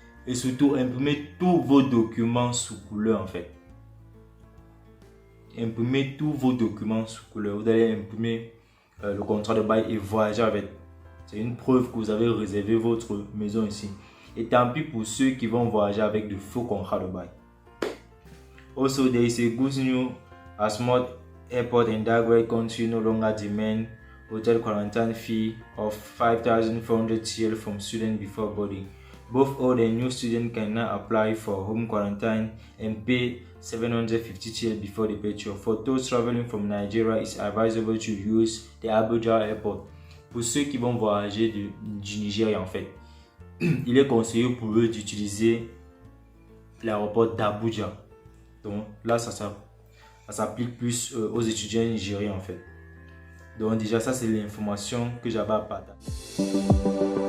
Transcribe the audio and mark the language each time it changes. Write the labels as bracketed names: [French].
[French] Et surtout, imprimer tous vos documents sous couleur en fait. Imprimez tous vos documents sous couleur. Vous allez imprimer le contrat de bail et voyager avec. C'est une preuve que vous avez réservé votre maison ici. Et tant pis pour ceux qui vont voyager avec de faux contrats de bail. [English] Also, there is a good news as most airport and dark rate country no longer demand hotel quarantine fee of 5,400 TL from students before boarding. Both old and new students can now apply for home quarantine and pay 750 TL before departure. For those traveling from Nigeria, it's advisable to use the Abuja airport. [French] Pour ceux qui vont voyager du Nigeria en fait, il est conseillé pour eux d'utiliser l'aéroport d'Abuja. Donc là, ça s'applique plus aux étudiants nigériens en fait. Donc déjà, ça c'est l'information que j'avais à partager.